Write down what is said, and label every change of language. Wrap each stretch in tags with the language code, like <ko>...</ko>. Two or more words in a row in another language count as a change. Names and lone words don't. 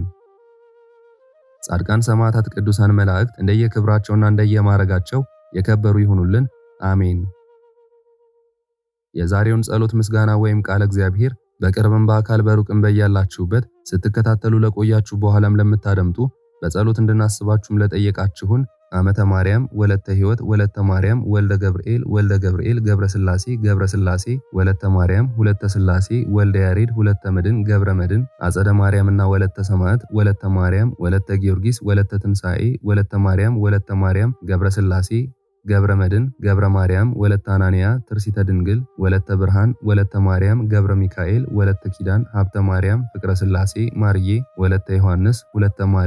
<am>ጻድቃን ሰማዕታት፣ ቅዱሳን መላእክት እንደየክብራቸውና እንደየማረጋቸው የከበሩ ይሁኑልን። አሜን። የዛሬውን ጸሎት ምስጋና ወይም ቃለ እግዚአብሔር በቅርብም በአካል በሩቅም በያላችሁበት ስትከታተሉ ለቆያችሁ በኋላም ለምታደምጡ በጸሎት እንድናስባችሁም ለጠየቃችሁን አመተ ማርያም ወለተ ሕይወት ወለተ ማርያም ወልደ ገብርኤል ገብረ ስላሴ ወለተ ማርያም ሁለተ ስላሴ ወልደ ያሬድ ሁለተ መድን ገብረ መድን አጸደ ማርያምና ወለተ ሰማዕት ወለተ ማርያም ወለተ ጊዮርጊስ ወለተ ትንሳኤ ወለተ ማርያም ገብረ ስላሴ ገብረ መድን ገብረ ማርያም ወለተ አናንያ ትርሲተ ድንግል ወለተ ብርሃን ወለተ ማርያም ገብረ ሚካኤል ወለተ ኪዳን ሀብተ ማርያም ፍቅረ ስላሴ ማርዬ ወለተ ዮሐንስ ወለተ</am>